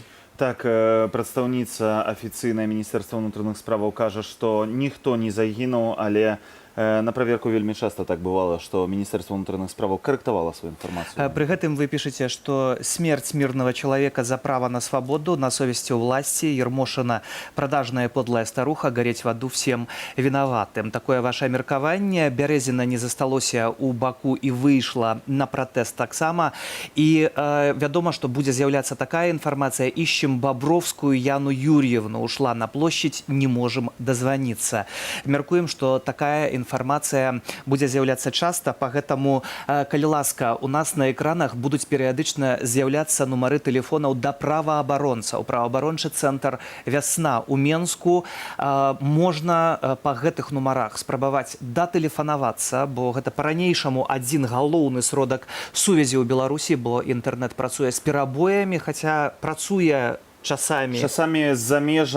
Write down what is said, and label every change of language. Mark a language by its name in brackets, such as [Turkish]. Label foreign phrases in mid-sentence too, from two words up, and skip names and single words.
[Belarusian] Так, прадстаўніца афіцыйнае міністэрства ўнутраных справаў кажа, што ніхто не загінуў, але на праверку вельмі часта так бывало, што Міністэрства ўнутраных справаў карэктавала сваю інфармацыю. Пры гэтым вы пішаце, што смерць мірнага чалавека за права на свабоду, на совесці ўласці, [Russian] Ермошина продажная подлая старуха, гореть в аду всем виноватым. [Belarusian] Такое ваше меркаванне. Бярэзіна не засталося ў Баку і выйшла на пратэст таксама. І вядома, што будзе з'яўляцца такая інфармацыя. [Russian] Ищем Бобровскую Яну Юрьевну. Ушла на площадь, не можем дозвониться. [Belarusian] Меркуем, што такая інфармацыя будзе з'яўляцца часта, поэтому, калі ласка, у нас на экранах будуць перыядычна з'яўляцца нумары тэлефонаў да праваабаронцаў. Праваабарончы цэнтр «Вясна» у Менску. Можна па гэтых нумарах спрабаваць датэлефанавацца, бо гэта па-ранейшаму адзін галоўны сродак сувязі ў Беларусі, бо інтэрнэт працуе з перабоямі, хаця працуе часамі з-за межам.